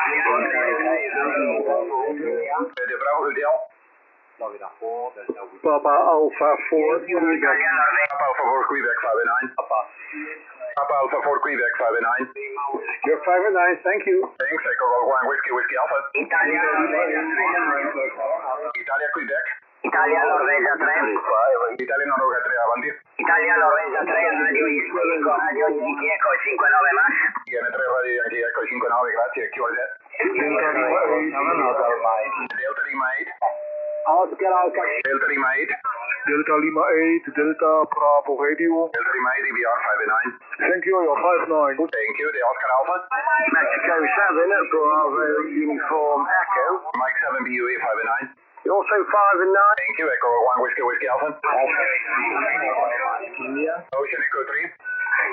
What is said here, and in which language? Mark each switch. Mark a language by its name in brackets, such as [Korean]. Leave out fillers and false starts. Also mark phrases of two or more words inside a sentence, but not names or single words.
[English] The Bravo Hotel. Papa Alpha 4, Quebec. Papa Alpha 4, Quebec 5 and 9. Papa Alpha 4, Quebec 5 and 9. You're 5 and 9, thank you. Thanks, Echo Gold 1, Whiskey Alpha. Italia, Quebec. Italia Norvegia 3. Italia Noruega 3 avanti. Italia Norvegia 3, Radio Yankee Echo 59 más. IN3 Radio Yankee Echo 59, grazie. QRZ. Delta Lima 8. Oscar Alpha. Delta Lima 8. Delta Lima 8, Delta Bravo Radio. Delta Lima 8, DBR 5 and 9. Thank you, you're 5 9. Thank you, the Oscar Alpha. Mexico 7, Bravo Uniform Echo. Mike 7, BUE 5 and 9. You're also 5 and 9. Thank you, Echo 1, Whiskey Alpha. India. Ocean Echo 3.